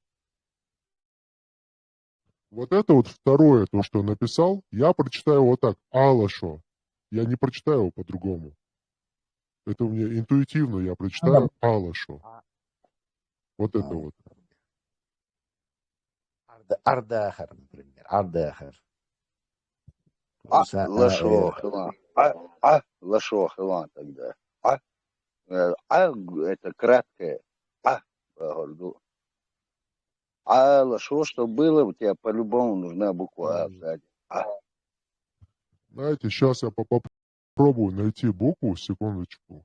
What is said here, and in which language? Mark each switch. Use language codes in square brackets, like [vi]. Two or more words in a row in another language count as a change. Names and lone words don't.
[ru] Вот это вот второе, то, что написал, я прочитаю вот так. Алашо. Я не прочитаю его по-другому. Это у меня интуитивно, я прочитаю Алашо. Вот это вот. Ардахар, например. Ардахар. [ce] Лашо, хила. Лашо, хила тогда. [ru] Это краткое. Горду. Лашо, что было, у тебя по-любому нужна буква А сзади. Знаете, сейчас я попробую найти букву, секундочку.